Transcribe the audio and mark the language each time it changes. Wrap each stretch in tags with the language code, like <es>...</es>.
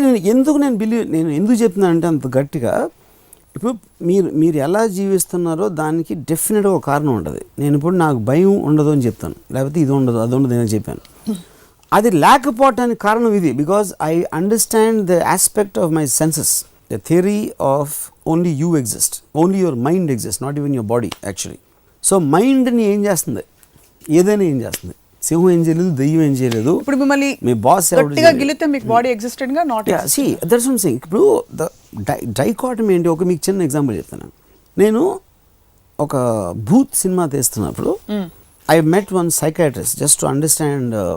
<te>నేను ఎందుకు చెప్తున్నాను అంటే అంత గట్టిగా, ఇప్పుడు మీరు ఎలా జీవిస్తున్నారో దానికి డెఫినెట్గా ఒక కారణం ఉంటుంది. నేను ఇప్పుడు నాకు భయం ఉండదు అని చెప్తాను, లేకపోతే ఇది ఉండదు అది ఉండదు అని చెప్పాను. అది లేకపోవటానికి కారణం ఇది,</te> <en>Because I understand the aspect of my senses. The theory of only you exist, only your mind exists, not even your body actually.</en> <te>So mind ni em chestundi, ఏదైనా ఏం చేస్తుంది, సింహం ఏం చేయలేదు, దెయ్యం ఏం చేయలేదు. ఇప్పుడు మిమ్మల్ని మీ బాస్ గట్టిగా గిలితే మీకు బాడీ ఎగ్జిస్టెడ్ గా not exist.</te> <en>See that's what I'm saying.</en> <te>ఇప్పుడు డైకాటమీ ఏంటి, ఒక మీకు చిన్న ఎగ్జాంపుల్ చెప్తాను. నేను ఒక భూత్ cinema తీస్తున్నప్పుడు</te> <en>I met one psychiatrist just to understand</en>